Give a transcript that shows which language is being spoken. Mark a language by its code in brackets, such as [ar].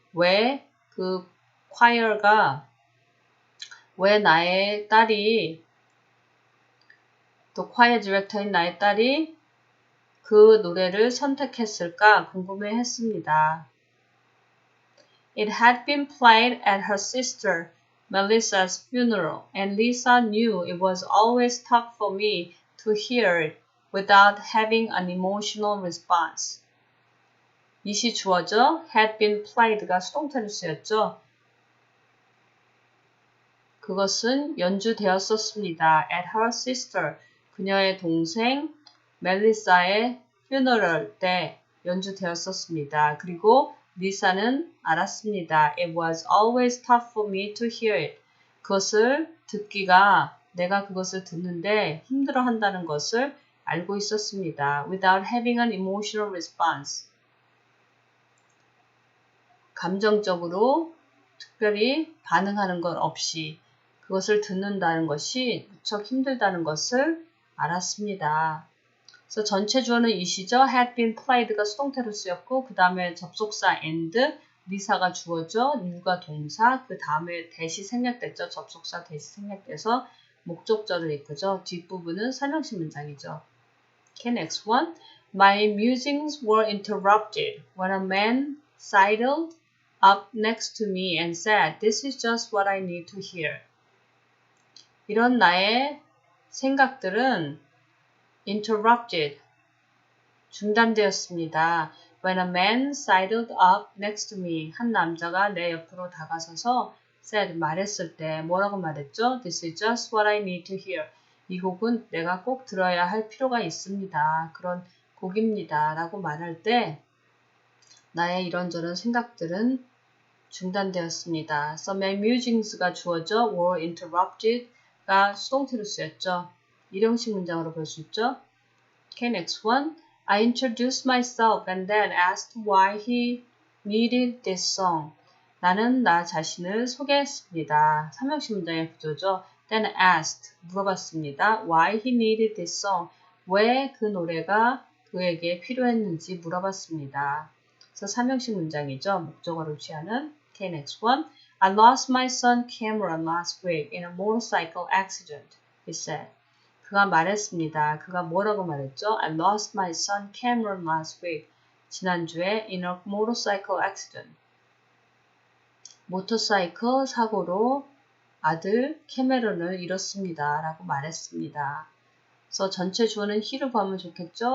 [ko] 왜 그 choir가, 왜 나의 딸이, 또 choir director인 나의 딸이 그 노래를 선택했을까 궁금해했습니다. [en] It had been played at her sister Melissa's funeral, and Lisa knew it was always tough for me to hear it without having an emotional response. [ko] 이시 주어죠. had been played가 수동태로 쓰였죠. 그것은 연주되었었습니다. [en] at her sister, [ko] 그녀의 동생 멜리사의 funeral 때 연주되었었습니다. 그리고 리사는 알았습니다. [en] It was always tough for me to hear it. [ko] 그것을 듣기가, 내가 그것을 듣는데 힘들어 한다는 것을 알고 있었습니다. [en] Without having an emotional response. [ko] 감정적으로 특별히 반응하는 것 없이 그것을 듣는다는 것이 무척 힘들다는 것을 알았습니다. 그래서 전체 주어는 이시죠. had been played가 수동태로 쓰였고 그 다음에 접속사 and 리사가 주어죠. you가 동사, 그 다음에 대시 생략됐죠. 접속사 대시 생략돼서 목적절을 이끄죠. 뒷부분은 설명식 문장이죠. [en] Okay, next one. My musings were interrupted when a man sidled up next to me and said, "This is just what I need to hear." [ko] 이런 나의 생각들은 interrupted, 중단되었습니다. [en] When a man sidled up next to me, [ko] 한 남자가 내 옆으로 다가서서 [en] said, [ko] 말했을 때 뭐라고 말했죠? [en] This is just what I need to hear. [ko] 이 곡은 내가 꼭 들어야 할 필요가 있습니다. 그런 곡입니다. 라고 말할 때 나의 이런저런 생각들은 중단되었습니다. [en] So my musings가 주어져 were interrupted가 [ko] 수동태로 쓰였죠. 일형식 문장으로 볼 수 있죠. Okay, next one. [en] I introduced myself and then asked why he needed this song. [ko] 나는 나 자신을 소개했습니다. 삼형식 문장의 구조죠. [en] Then asked, [ko] 물어봤습니다. [en] Why he needed this song. [ko] 왜 그 노래가 그에게 필요했는지 물어봤습니다. 그래서 삼형식 문장이죠. 목적어를 취하는. [en] Okay, next one. I lost my son Cameron last week in a motorcycle accident, he said. [ko] 그가 말했습니다. 그가 뭐라고 말했죠? [en] I lost my son Cameron last week. [ko] 지난주에 [en] in a motorcycle accident. [ko] 모터사이클 사고로 아들 캐메런을 잃었습니다. 라고 말했습니다. 그래서 전체 주어는 he를 구하면 좋겠죠?